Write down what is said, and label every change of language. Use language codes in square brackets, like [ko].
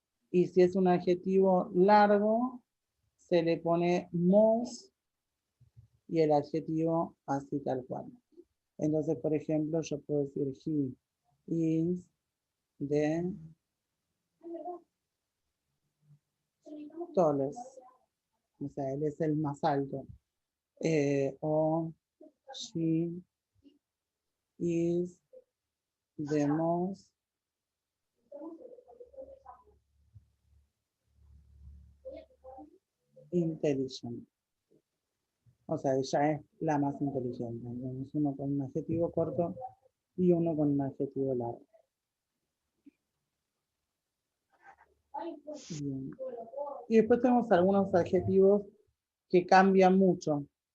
[es] Y si es un adjetivo largo, se le pone most y el adjetivo así tal cual. Entonces, por ejemplo, yo puedo decir [en] he is the tallest. [es] O sea, él es el más alto. [en] O she is the most intelligent. [es] O sea, ella es la más inteligente. Tenemos uno con un adjetivo corto y uno con un adjetivo largo. Bien. Y después tenemos algunos adjetivos que cambian mucho.